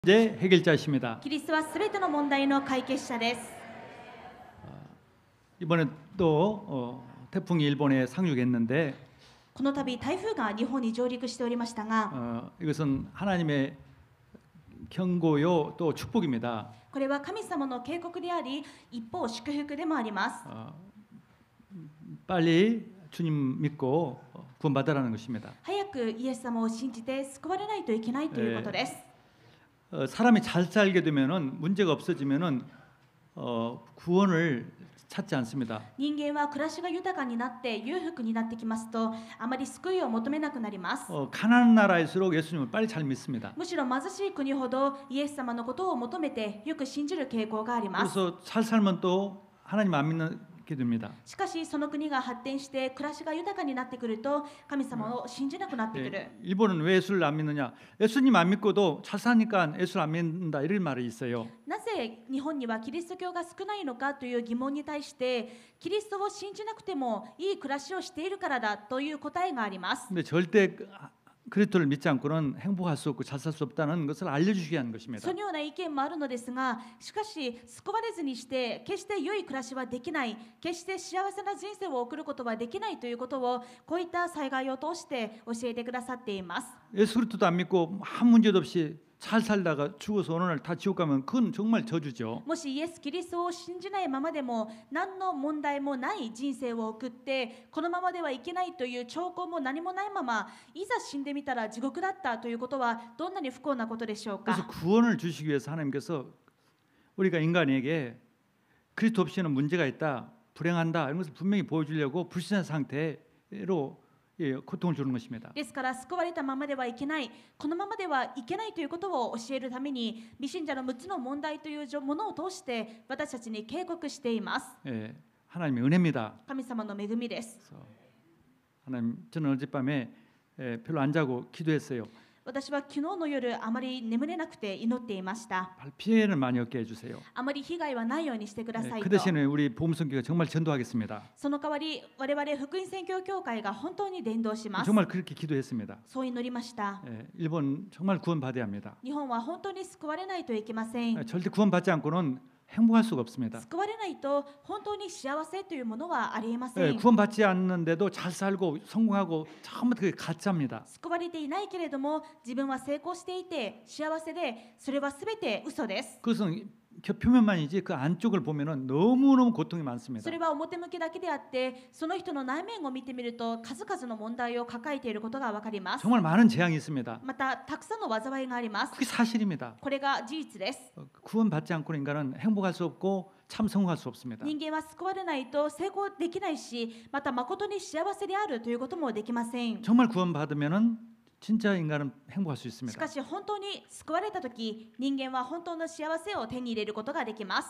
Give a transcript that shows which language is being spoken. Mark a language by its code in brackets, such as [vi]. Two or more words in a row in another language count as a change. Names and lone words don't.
[ko] 문제 해결자이십니다. [ja] キリストはすべての問題の解決者です。 [ko] 이번에 또 태풍이 일본에 상륙했는데 [ja] この度台風が日本に上陸しておりましたが、 [ko] 이것은 하나님의 경고요 또 축복입니다. [ja] これは神様の警告であり、一方祝福でもあります。 [ko] 빨리 주님 믿고 구원받으라는 것입니다. [ja] 早くイエス様を信じて救われないといけないということです。 [ko] 사람이 잘 살게 되면은 문제가 없어지면은 구원을 찾지 않습니다. [ja] 人間は暮らしが豊かになって裕福になってきますと、あまり救いを求めなくなります。 [ko] 가난한 나라일수록 예수님을 빨리 잘 믿습니다. [ja] むしろ貧しい国ほどイエス様のことを求めてよく信じる傾向があります。 [ko] 그래서 잘 살면 또 하나님 안 믿게 됩니다. [ja] しかしその国が発展して暮らしが豊かになってくると神様を信じなくなってくる。 [ko] 일본은 왜 예수를 안 믿느냐? 예수님 안 믿고도 잘 사니까 예수를 안 믿는다 이런 말이 있어요. [ja] なぜ日本にはキリスト教が少ないのかという疑問に対してキリストを信じなくてもいい暮らしをしているからだという答えがあります。 [ko] 근데 절대 그리스도를 믿지 않고는 행복할 수 없고 잘 살 수 없다는 것을 알려주기 위한 것입니다. [ja] そのような意見もあるのですが、しかし救われずにして決して良い暮らしはできない、決して幸せな人生を送ることはできないということをこういった災害を通して教えてくださっています。 [ko] 예수 그리스도도 안 믿고 아무 문제도 없이 잘 살다가 죽어서 어느 날 다 지옥 가면 그건 정말 저주죠. [ja] もしイエス・キリストを信じないままでも何の問題もない人生を送ってこのままではいけないという兆候も何もないままいざ死んでみたら地獄だったということはどんなに不幸なことでしょうか。 [ko] 그래서 구원을 주시기 위해서 하나님께서 우리가 인간에게 그리스도 없이는 문제가 있다, 불행한다 이런 것을 분명히 보여주려고 불신한 상태로 고통을 주는 것입니다. [ja] ですから救われたままではいけない、このままではいけないということを教えるために未信者の6つの問題というものを通して私たちに警告しています。 [ko] 하나님의 은혜입니다. [ja] 神様の恵みです。 [ko] 하나님, 저는 어젯밤에 별로 안 자고 기도했어요. [ja] 私は昨日の夜あまり眠れなくて祈っていました。 [ko] 피해를 많이 얻게 해주세요. [ja] あまり被害はないようにしてください [ko] 그 [ja] と。 [ko] 대신에 우리 보험선교가 정말 전도하겠습니다. [ja] その代わり我々福音宣教協会が本当に伝道します。 [ko] 정말 그렇게 기도했습니다. [ja] そう祈りました。 [ko] 일본 정말 구원받아야 합니다. [ja] 日本は本当に救われないといけません。 [ko] 절대 구원받지 않고는 행복할 수가 없습니다. [ja] 救われないと本当に幸せというものはありえません。 [ko] 구원받지 않는데도 잘 살고 성공하고 전부 그게 가짜입니다. [ja] 救われていないけれども自分は成功していて幸せで、それはすべて嘘です。 [ko] 그것은 표면만이지 그 안쪽을 보면은 너무너무 고통이 많습니다. [ja] それは表向きだけであってその人の内面を見てみると数々の問題を抱えていることがわかります。 [ko] 정말 많은 재앙이 있습니다. [ja] またたくさんの災いがあります。 [ko] 그게 사실입니다. [ja] これが事実です。 [ko] 구원받지 않고는 인간은 행복할 수 없고 참 성공할 수 없습니다. [ja] 人間は救われないと成功できないし、また誠に幸せであるということもできません。 [ko] 정말 구원받으면은 진짜 인간은 행복할 수 [ja] し [ko] 있습니다. [ja] かし本当に救われたとき、人間は本当の幸せを手に入れることができます。